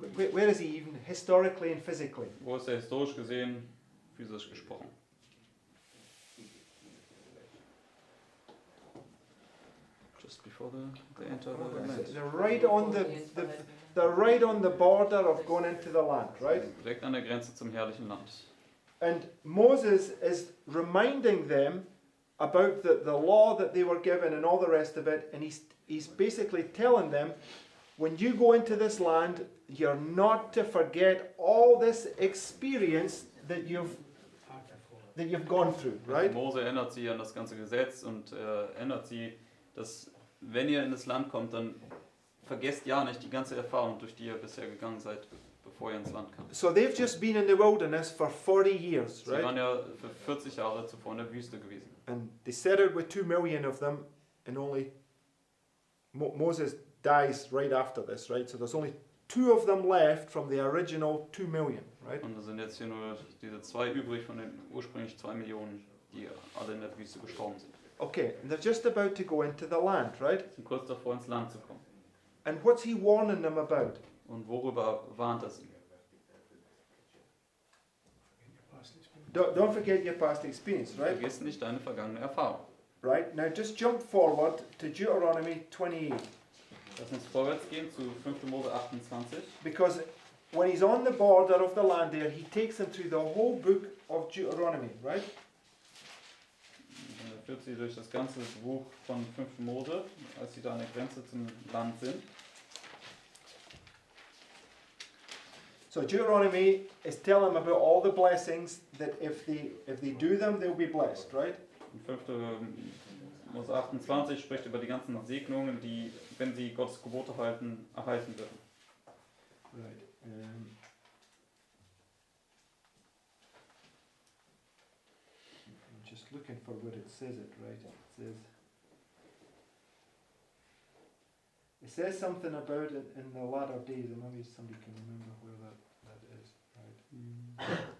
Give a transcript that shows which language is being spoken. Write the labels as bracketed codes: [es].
[en] Where is he even historically and physically? [de] Wo ist er historisch gesehen, physisch gesprochen? [en] Just before they enter the land. They're right on they're right on the border of going into the land, right? [de] Direkt an der Grenze zum herrlichen Land. [en] And Moses is reminding them about the law that they were given and all the rest of it, and he's basically telling them, when you go into this land, you're not to forget all this experience that you've gone through, right? [de] Mose erinnert sie an das ganze Gesetz und erinnert sie, dass wenn ihr in das Land kommt, dann vergesst ja nicht die ganze Erfahrung, durch die ihr bisher gegangen seid, bevor ihr ins Land kamt. [en] So they've just been in the wilderness for 40 years, [de] Sie [en] right? [de] waren ja für 40 Jahre zuvor in der Wüste gewesen. [en] And they settled with 2 million of them, and only Moses dies right after this, right? So there's only 2 of them left from the original 2 million, right? [de] Und da sind jetzt hier nur diese 2 übrig von den ursprünglich 2 Millionen, die alle in der Wüste gestorben sind. [en] Okay, and they're just about to go into the land, right? [de] Sie sind kurz davor, ins Land zu kommen. [en] And what's he warning them about? [de] Und worüber warnt er sie? [en] Don't forget your past experience, right? [de] Vergiss nicht deine vergangene Erfahrung. [en] Right, now just jump forward to Deuteronomy 28. [de] Lass uns vorwärts gehen zu 5. Mose 28. [en] Because when he's on the border of the land there, he takes them through the whole book of Deuteronomy, right? [de] Er führt sie durch das ganze Buch von 5. Mose, als sie da an der Grenze zum Land sind. [en] So Deuteronomy is telling them about all the blessings that if they do them, they'll be blessed, right? [de] Und 5. Mose 28 spricht über die ganzen Segnungen, die, wenn sie Gottes Gebote halten, erhalten werden. [en] Right. I'm just looking for where it says it, right? It says something about it in the latter days, and maybe somebody can remember where that is, right?